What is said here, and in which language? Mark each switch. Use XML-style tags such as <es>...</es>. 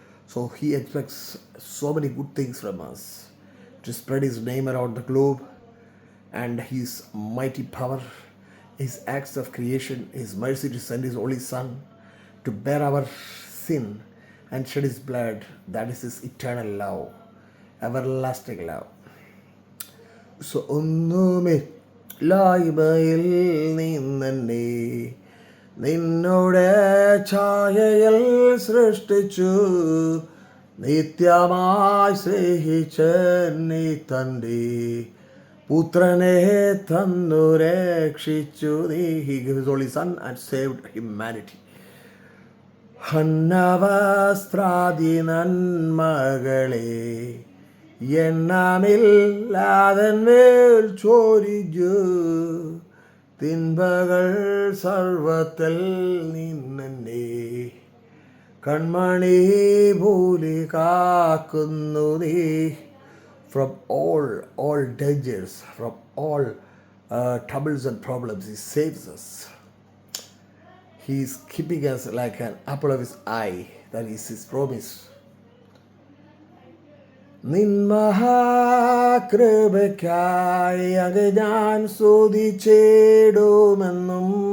<en>So He expects so many good things from us, to spread His name around the globe, and His mighty power, His acts of creation, His mercy to send His only Son to bear our sin and shed His blood. That is His eternal love, everlasting love.</en> <ml>So ഒന്നുമില്ലായ്മയിൽ നിന്നെന്നെ നിന്നോടെ ഛായയിൽ സൃഷ്ടിച്ചു, നിത്യമായി സ്നേഹിച്ച് നീ തൻ്റെ പുത്രനെ തന്നു രക്ഷിച്ചു.</ml> <en>He gave His only Son and saved humanity.</en> <ml>അന്നവസ്ത്രാദി നന്മകളെ എണ്ണമില്ലാതൻ മേൽ ചോരിച്ചു, തിന്മകൾ സർവത്തിൽ നിന്നെ കൺമണി പോലെ കാക്കുന്നു നീ.</ml> <en>From all dangers, from all troubles and problems, He saves us. He is keeping us like an apple of His eye. That is His promise.</en> <ml>നിൻ മഹാകൃപയ്ക്കായി അങ്ങേ ഞാൻ സ്തുതിച്ചിടുമെന്നും.</ml>